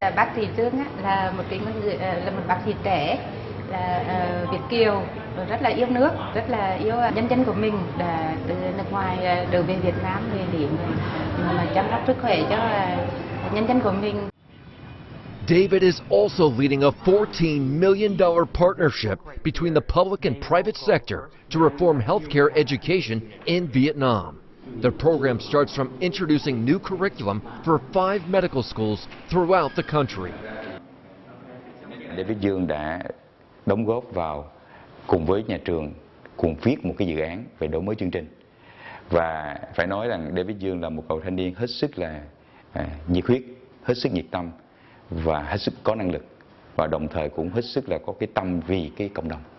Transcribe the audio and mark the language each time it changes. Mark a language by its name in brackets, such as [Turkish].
[Vietnamese] Bác sĩ Dương là một bác sĩ trẻ, là Việt kiều, rất là yêu nước, rất là yêu nhân dân của mình, đã từ nước ngoài trở về Việt Nam để mà chăm sóc sức khỏe cho nhân dân của mình. [English] David is also leading a $14 million partnership between the public and private sector to reform healthcare education in Vietnam. The program starts from introducing new curriculum for 5 medical schools throughout the country. [Vietnamese] David Dương đã đóng góp vào cùng với nhà trường cùng viết một cái dự án về đổi mới chương trình. Và phải nói rằng David Dương là một cậu thanh niên hết sức là nhiệt huyết, hết sức nhiệt tâm và hết sức có năng lực, và đồng thời cũng hết sức là có cái tâm vì cái cộng đồng.